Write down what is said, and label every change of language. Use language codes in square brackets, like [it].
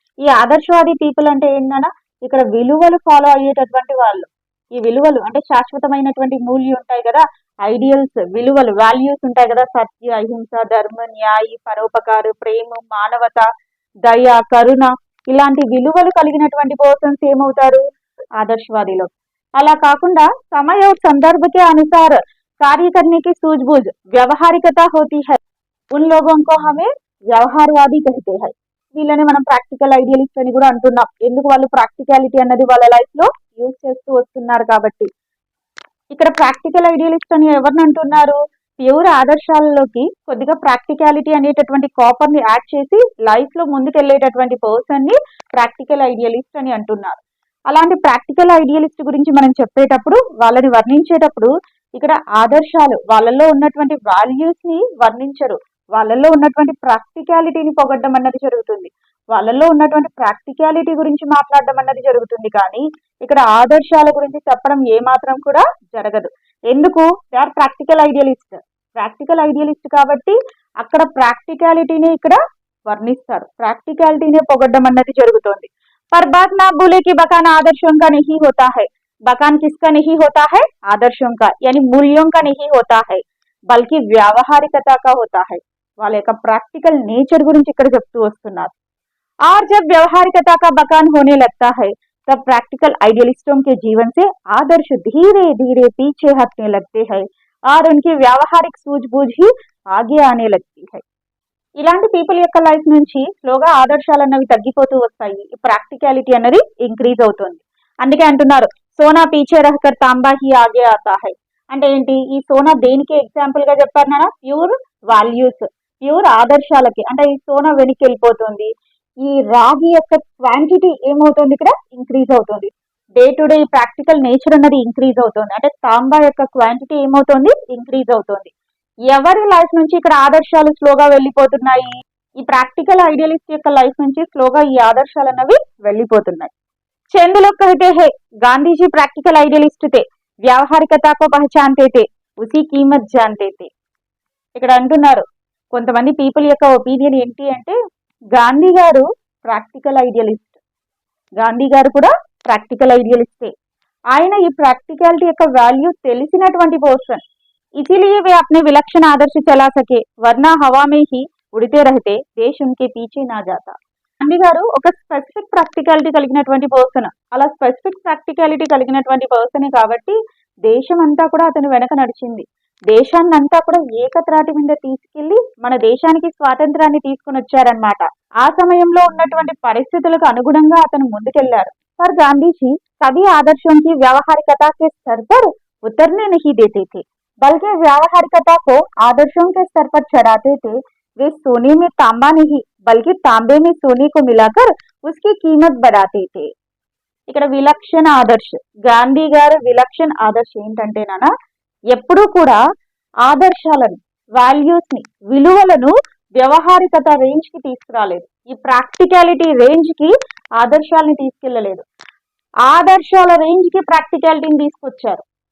[te] ఈ ఆదర్శవాది పీపుల్ అంటే ఏంటన్నా, ఇక్కడ విలువలు ఫాలో అయ్యేటటువంటి వాళ్ళు। ఈ విలువలు అంటే శాశ్వతమైనటువంటి మూల్యం ఉంటాయి కదా, ఐడియల్స్, విలువలు, వాల్యూస్ ఉంటాయి కదా, సత్య, అహింస, ధర్మ, న్యాయ, పరోపకార, ప్రేమ, మానవత, దయ, కరుణ, ఇలాంటి విలువలు కలిగినటువంటి పర్సన్స్ ఏమవుతారు? ఆదర్శవాదిలో। అలా కాకుండా సమయ [hi] और संदर्भ के अनुसार कार्य करने की सूझबूझ व्यवहारिकता होती है, उन लोगों को हमें వ్యవహారవాది कहते हैं। [te] వీళ్ళని మనం ప్రాక్టికల్ ఐడియలిస్ట్ అని కూడా అంటున్నాం, ఎందుకు? వాళ్ళు ప్రాక్టికాలిటీ అన్నది వాళ్ళ లైఫ్ లో యూజ్ చేస్తూ వస్తున్నారు కాబట్టి। ఇక్కడ ప్రాక్టికల్ ఐడియలిస్ట్ అని ఎవరిని అంటున్నారు? ప్యూర్ ఆదర్శాలలోకి కొద్దిగా ప్రాక్టికాలిటీ అనేటటువంటి కాపర్ ని యాడ్ చేసి లైఫ్ లో ముందుకెళ్లేటటువంటి పర్సన్ ని ప్రాక్టికల్ ఐడియలిస్ట్ అని అంటున్నారు। అలాంటి ప్రాక్టికల్ ఐడియలిస్ట్ గురించి మనం చెప్పేటప్పుడు, వాళ్ళని వర్ణించేటప్పుడు ఇక్కడ ఆదర్శాలు, వాళ్ళలో ఉన్నటువంటి వాల్యూస్ ని వర్ణించరు, వాళ్ళలో ఉన్నటువంటి ప్రాక్టికాలిటీని పొగడ్డం అన్నది జరుగుతుంది, వాళ్ళలో ఉన్నటువంటి ప్రాక్టికాలిటీ గురించి మాట్లాడడం అన్నది జరుగుతుంది। కానీ ఇక్కడ ఆదర్శాల గురించి చెప్పడం ఏమాత్రం కూడా జరగదు। ఎందుకు? [en] they are practical idealist, [te] practical idealist కాబట్టి అక్కడ ప్రాక్టికాలిటీని ఇక్కడ వర్ణిస్తారు, ప్రాక్టికాలిటీనే పొగడ్డం అన్నది జరుగుతుంది। [hi] पर बात ना भूले कि बखान आदर्शों का नहीं होता है, बखान किसका नहीं होता है? आदर्शों का, यानी मूल्यों का नहीं होता है, बल्कि व्यावहारिकता का होता है। [te] వాళ్ళ యొక్క ప్రాక్టికల్ నేచర్ గురించి ఇక్కడ చెప్తూ వస్తున్నారు। [hi] और जब व्यवहारिकता का बखान होने लगता है तब प्रैक्टिकल आइडियलिस्टों के जीवन से आदर्श धीरे धीरे पीछे हटने लगते हैं और उनकी व्यावहारिक सूझबूझ ही आगे आने लगती है। [te] ఇలాంటి పీపుల్ యొక్క లైఫ్ నుంచి స్లోగా ఆదర్శాలు అన్నవి తగ్గిపోతూ వస్తాయి, ప్రాక్టికాలిటీ అన్నది ఇంక్రీజ్ అవుతుంది. అందుకే అంటున్నారు [hi] సోనా పీచే రహకర్ తాంబా హీ ఆగే ఆతా హై. [te] అంటే ఏంటి, ఈ సోనా దేనికి ఎగ్జాంపుల్ గా చెప్పారు నాన్న? Pure values, pure ఆదర్శాలకి. అంటే ఈ సోనా వెనక్కి వెళ్ళిపోతుంది, ఈ రాగి యొక్క క్వాంటిటీ ఏమవుతుంది ఇక్కడ ఇంక్రీజ్ అవుతుంది. Day to day practical nature అన్నది ఇంక్రీజ్ అవుతుంది. అంటే తాంబా యొక్క క్వాంటిటీ ఏమవుతుంది ఇంక్రీజ్ అవుతుంది. ఎవరి లైఫ్ నుంచి ఇక్కడ ఆదర్శాలు స్లోగా వెళ్ళిపోతున్నాయి? ఈ ప్రాక్టికల్ ఐడియలిస్ట్ యొక్క లైఫ్ నుంచి స్లోగా ఈ ఆదర్శాలు అన్నవి వెళ్ళిపోతున్నాయి. [hi] చందులో कहते हैं गांधी जी प्रैक्टिकल आइडियलिस्ट थे, व्यावहारिकता को पहचानते थे, उसी कीमत जानते थे. [te] ఇక్కడ అంటున్నారు కొంతమంది పీపుల్ యొక్క ఒపీనియన్ ఏంటి అంటే గాంధీ గారు ప్రాక్టికల్ ఐడియలిస్ట్, గాంధీ గారు కూడా ప్రాక్టికల్ ఐడియలిస్టే. ఆయన ఈ ప్రాక్టికాలిటీ యొక్క వాల్యూ తెలిసినటువంటి పర్సన్. [hi] इसीलिए वे अपने विलक्षण आदर्श चला सके, वरना हवा में ही उड़ते रहते, देश उनके पीछे ना जाता. [te] గాంధీ గారు ఒక స్పెసిఫిక్ ప్రాక్టికాలిటీ కలిగినటువంటి పర్సన్. అలా స్పెసిఫిక్ ప్రాక్టికాలిటీ కలిగినటువంటి పర్సనే కాబట్టి దేశం అంతా కూడా అతను వెనక నడిచింది. దేశాన్ని అంతా కూడా ఏకత్రాటి మీద తీసుకెళ్లి మన దేశానికి స్వాతంత్రాన్ని తీసుకుని వచ్చారనమాట. ఆ సమయంలో ఉన్నటువంటి పరిస్థితులకు అనుగుణంగా అతను ముందుకెళ్లారు. [hi] पर गांधी जी सभी आदर्शों की व्यावहारिकता के स्तर पर उतरने नहीं देते थे, बल्कि व्यावहारिकता को आदर्शों के स्तर पर चढ़ाते थे. वे सोने में तांबा नहीं बल्कि तांबे में सोने को मिलाकर उसकी कीमत बढ़ाते थे. [te] ఇక్కడ విలక్షణ ఆదర్శ, గాంధీ గారు విలక్షణ ఆదర్శ ఏంటంటే నాన్న ఎప్పుడూ కూడా ఆదర్శాలను, వాల్యూస్ ని, విలువలను వ్యవహారికత రేంజ్ కి తీసుకురాలేదు. ఈ ప్రాక్టికాలిటీ రేంజ్ కి ఆదర్శాలని తీసుకెళ్లలేదు, ఆదర్శాల రేంజ్ కి ప్రాక్టికాలిటీని తీసుకొచ్చారు.